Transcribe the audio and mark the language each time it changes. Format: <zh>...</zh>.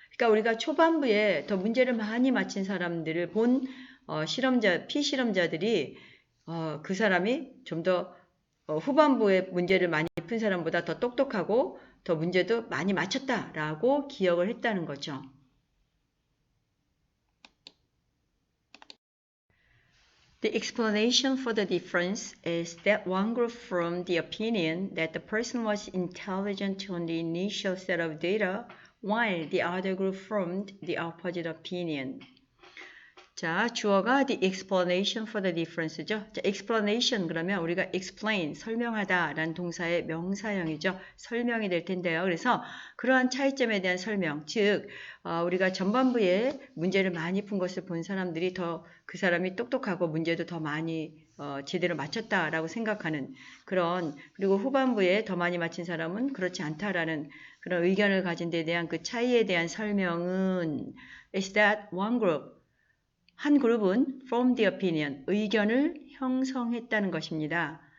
<ko>그러니까 우리가 초반부에 더 문제를 많이 맞힌 사람들을 본 피실험자들이 그 사람이 좀 더 후반부에 문제를 많이 푼 사람보다 더 똑똑하고 더 문제도 많이 맞췄다라고 기억을 했다는 거죠.</ko> <en>The explanation for the difference is that one group formed the opinion that the person was intelligent on the initial set of data, while the other group formed the opposite opinion.</en> <ko>자, 주어가</ko> <en>the explanation for the difference</en> <ko>죠. 자, explanation 그러면 우리가 explain, 설명하다 라는 동사의 명사형이죠. 설명이 될 텐데요. 그래서 그러한 차이점에 대한 설명, 즉 우리가 전반부에 문제를 많이 푼 것을 본 사람들이 더 그 사람이 똑똑하고 문제도 더 많이 제대로 맞췄다라고 생각하는 그런, 그리고 후반부에 더 많이 맞힌 사람은 그렇지 않다라는 그런 의견을 가진 데 대한 그 차이에 대한 설명은</ko> <en>is that one group,</en> <ko>한 그룹은</ko> <en>formed the opinion,</en> <ko>의견을 형성했다는 것입니다.</ko>